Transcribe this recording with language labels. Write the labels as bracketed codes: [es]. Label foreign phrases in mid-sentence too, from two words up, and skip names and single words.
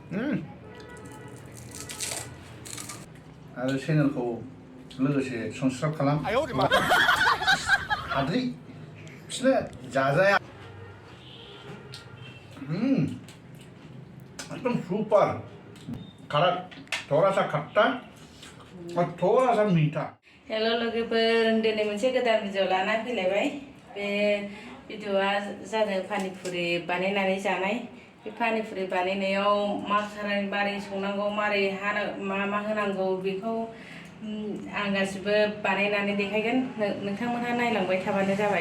[brx] आरो चेनेलखौ लोगोसे सब्सक्राइब खालाम हाद्रि बिसोरनो जाजाया [hi] एकदम सुपर कड़क थोड़ा सा खट्टा और थोड़ा सा मीठा। [brx] हेलो लोगोफोर दिनै मोनसे गोदान भिडिअ लाना फैलायबाय बे भिडिअआ जादों पानिपुरि बानायनानै जानाय बे पानिपुरि बानायनायाव मारै संनांगौ मारै मा होनांगौ बेखौ आं गासिबो बानायनानै देखायगोन नोंथांमोनहा नायलांबाय थाबानो जाबाय।